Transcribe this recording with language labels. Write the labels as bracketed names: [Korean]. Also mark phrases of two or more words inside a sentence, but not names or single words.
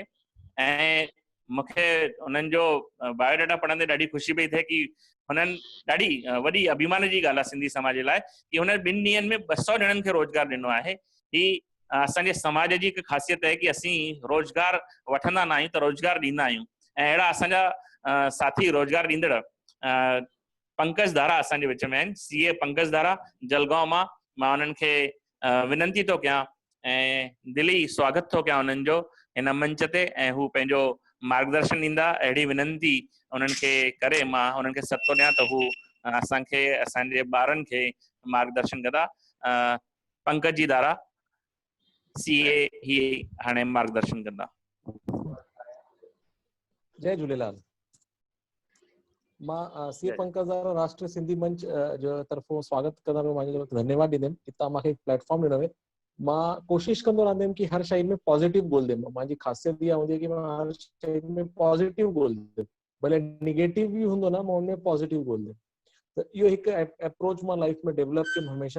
[Sindhi] ऐं मूंखे उन्हनि जो बायोडाटा पढ़ंदे ॾाढी ख़ुशी पई थिए कि हुननि ॾाढी वॾी अभिमान जी ॻाल्हि आहे सिंधी समाज जे लाइ कि हुन 2 ॾींहंनि में 200 ॼणनि खे रोज़गार ॾिनो आहे। ही असांजे समाज जी हिकु ख़ासियत आहे कि असीं रोज़गार वठंदा न आहियूं त रोज़गार ॾींदा आहियूं। ऐं अहिड़ा असांजा साथी रोज़गार ॾींदड़ पंकज धारा असांजे विच में आहिनि। सीए पंकज धारा जलगांव मां। मां उन्हनि खे विनंती थो कयां ऐं दिली स्वागत थो कयां उन्हनि जो हिन मंच ते, ऐं हू पंहिंजो मार्गदर्शन ॾींदा। अहिड़ी विनंती उन्हनि खे करे मां उन्हनि खे सॾु थो ॾियां त हू असांखे असांजे ॿारनि खे मार्गदर्शन कंदा। पंकज जी दारा CA ही हाणे मार्गदर्शन कंदा। जय झूलेलाल। मां CA पंकज दारा राष्ट्रीय सिंधी मंच जो तरफ़ों स्वागत कंदा आहियां, धन्यवाद ॾींदुमि कि तव्हां मूंखे प्लेटफॉर्म ॾिनो आहे। मां कोशिशि कंदो रहंदुमि कि हर शइ में पॉजिटिव ॻोल्हियुमि। मुंहिंजी ख़ासियत इहा हूंदी आहे कि मां हर शइ में पॉजिटिव ॻोल्हियुमि, भले निगेटिव बि हूंदो न, मां हुनमें पॉजिटिव ॻोल्हियुमि। त इहो हिकु अप्रोच मां लाइफ में डेवलप कयुमि हमेशह।